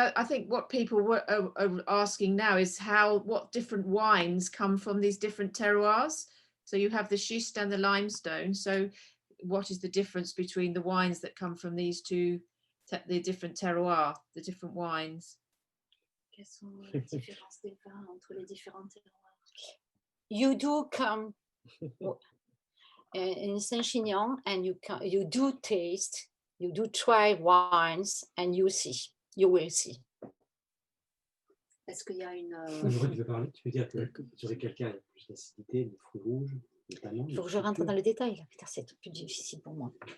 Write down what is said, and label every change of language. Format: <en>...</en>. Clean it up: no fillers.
<en>I think what people are asking now is what different wines come from these different terroirs. So you have the schist and the limestone. So what is the difference between the wines that come from these two, the different terroirs, the different wines?</en> <fr>Quelles sont les différences des vins entre les différents terroirs?</fr> <en>You do come in St Chinian and you do taste. You do try wines and you will see.</en> <fr>Est-ce qu'il y a une... Tu veux parler? Tu veux dire que sur quel cas il y a plus d'acidité, de fruits rouges, de tanins? Il faut que je rentre dans le détail, là. Putain, c'est plus difficile pour moi.</fr>